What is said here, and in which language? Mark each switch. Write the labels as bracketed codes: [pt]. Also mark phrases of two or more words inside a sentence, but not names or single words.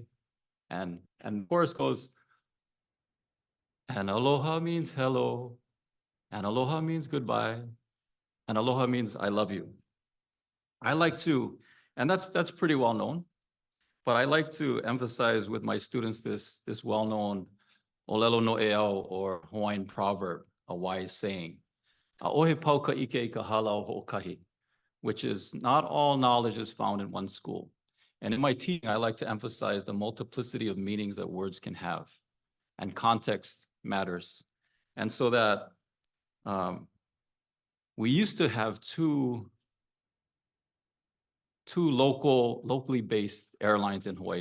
[en] And the chorus goes, and aloha means hello, and aloha means goodbye, and aloha means I love you. I like to, and that's pretty well known, but I like to emphasize with my students this well-known [haw] olelo no eau, [en] or Hawaiian proverb, a wise saying, [haw] "A'ohe pau ka ike I ka halau ho'okahi," [en] which is not all knowledge is found in one school. And in my teaching, I like to emphasize the multiplicity of meanings that words can have, and context matters. And so that we used to have two locally based airlines in Hawaii.